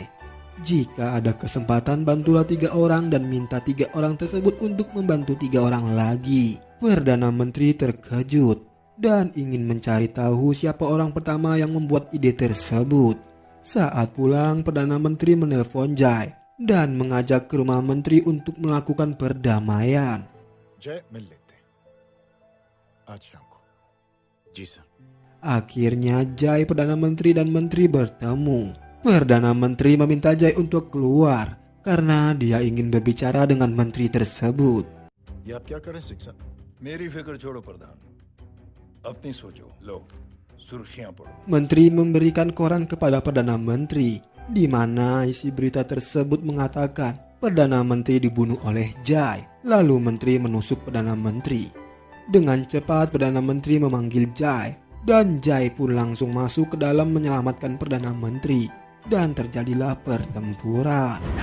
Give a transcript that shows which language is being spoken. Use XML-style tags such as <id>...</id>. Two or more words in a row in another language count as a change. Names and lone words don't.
<id>Jika ada kesempatan, bantulah 3 orang dan minta 3 orang tersebut untuk membantu 3 orang lagi. Perdana Menteri terkejut dan ingin mencari tahu siapa orang pertama yang membuat ide tersebut. Saat pulang, Perdana Menteri menelpon Jai dan mengajak ke rumah menteri untuk melakukan perdamaian.</id> <hi>जय मिल लेते हैं आज शाम को। जी सर।</hi> <id>Akhirnya Jai, Perdana Menteri dan menteri bertemu. Perdana Menteri meminta Jai untuk keluar karena dia ingin berbicara dengan menteri tersebut.</id> <hi>ये आप क्या करें सिक्सा? मेरी फिक्र छोड़ो प्रधान, अपनी सोचो। लो सुर्खियां पढ़ो।</hi> <id>Menteri memberikan koran kepada Perdana Menteri, di mana isi berita tersebut mengatakan Perdana Menteri dibunuh oleh Jai. Lalu menteri menusuk Perdana Menteri. Dengan cepat Perdana Menteri memanggil Jai, dan Jai pun langsung masuk ke dalam menyelamatkan Perdana Menteri, dan terjadilah pertempuran.</id>